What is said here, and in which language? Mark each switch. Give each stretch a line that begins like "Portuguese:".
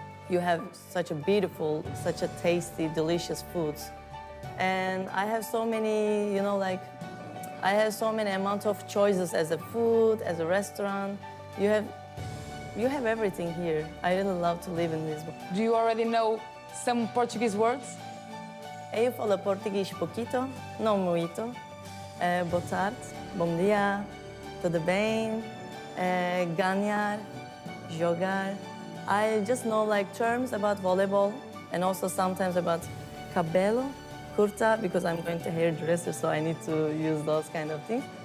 English: You have such a beautiful, such a tasty, delicious foods. And I have so many, I have so many amount of choices as a food, as a restaurant. You have everything here. I really love to live in Lisbon. Do you already know some Portuguese words?
Portuguese: Eu falo português pouquito, não muito. Boa tarde, bom dia, tudo bem, ganhar, jogar.
English: I just know like terms about volleyball and also sometimes about
Portuguese: cabelo, curta,
English: because I'm going to hairdresser, so I need to use those kind of things.